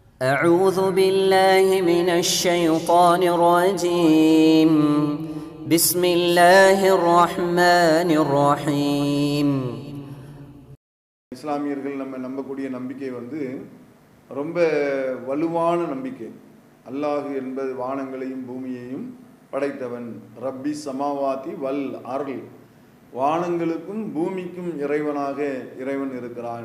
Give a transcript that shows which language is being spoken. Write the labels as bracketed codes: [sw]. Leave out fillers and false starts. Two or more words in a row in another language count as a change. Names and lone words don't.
[ar] أعوذ بالله من الشيطان الرجيم بسم الله الرحمن الرحيم. [ta] இஸ்லாமியர்கள் நம்ம நம்பக்கூடிய நம்பிக்கை ரொம்ப வலுவான நம்பிக்கை. அல்லாஹ் என்பது வானங்களையும் பூமியையும் படைத்தவன். [ar] رب السماوات والأرض, [ta] வானங்களுக்கும் பூமிக்கும் இறைவனாக இறைவன் இருக்கிறான்.